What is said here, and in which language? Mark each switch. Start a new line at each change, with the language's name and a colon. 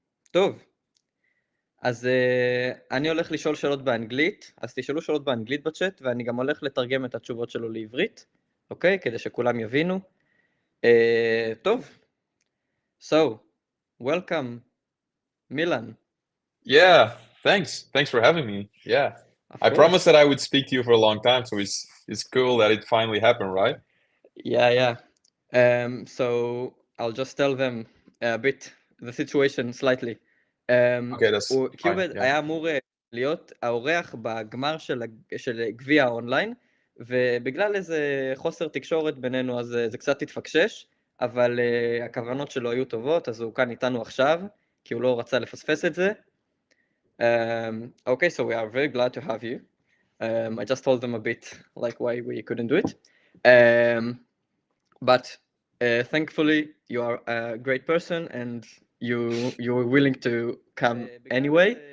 Hebrew: טוב, אז אני הולך לשאול שאלות באנגלית, אז תשאלו שאלות באנגלית בצ'אט, ואני גם הולך לתרגם את התשובות שלו לעברית, אוקיי? כדי שכולם יבינו.
English: טוב, so, welcome, Milan. Yeah, thanks. Thanks for having me. Yeah. Of I course. promised that I would speak to you for a long time, so it's cool that it finally happened, right? Yeah. So I'll just tell them a bit the situation slightly. Okay, that's fine. קיובהד Yeah.
Hebrew: היה אמור להיות האורח בגמר של גביע האונליין, ובגלל איזה חוסר תקשורת בינינו אז זה קצת התפקשש, אבל הכוונות שלו היו טובות, אז הוא כאן איתנו עכשיו, כי הוא לא רצה לפספס את זה.
English: Okay, so we are very glad to have you. I just told them a bit like why we couldn't do it. But thankfully you are a great person and you were willing to come anyway.